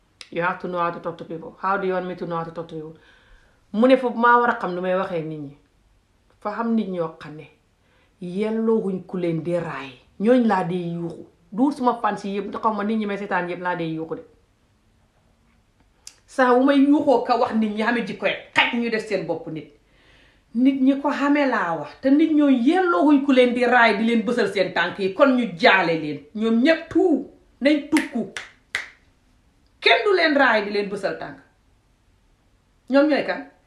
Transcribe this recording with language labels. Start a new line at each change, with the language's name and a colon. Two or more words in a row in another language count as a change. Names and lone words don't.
English: you have to know how to talk to people. How do you want me to know how to talk to people?
Wolof: mu ne foofu maa war a xam lu may waxee nit ñi fa xam nit ñoo xam ne yelloohuñ ku leen di raay ñooñ laa dee yuuxu du suma fans yi yëpp xaw ma nit ñi may seetaan yëpp laa dee yuuxu de saa wu may yuuxoo ka wax nit ñi xame ji koy xaj ñu def seen bopp nit ñi ko xamee laa wax te nit ñoo yelloohuñ ku leen di raay di leen bësal seen tànk yi kon ñu jaale leen ñoom ñëpp tout nañ tukku kenn du leen raay di leen bësal tànk ñoom ñooy kan